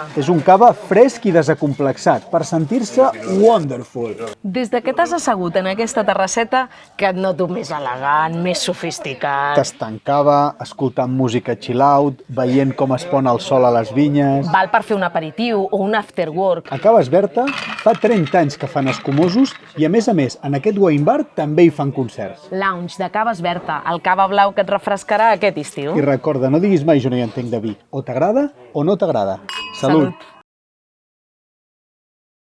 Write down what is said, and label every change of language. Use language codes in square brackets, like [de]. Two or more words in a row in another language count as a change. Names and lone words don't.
[ca] És un cava fresc i desacomplexat, per sentir-se wonderful. Des de que t'has assegut en aquesta terrasseta que et noto més elegant, més sofisticat. Tastant cava, escoltant música [en] chill out, [ca] veient com es pon el sol a les vinyes. Val per fer un aperitiu o un [en] after work. [ca] A Caves Berta fa 30 anys que fan escumosos i, a més, en aquest [en] wine bar [ca] també hi fan concerts. Lounge de Caves Berta, el cava blau que et refrescarà aquest estiu. I recorda, no diguis mai jo no hi entenc de vi. O t'agrada o no t'agrada. Salut! Vinga, que hem acabat.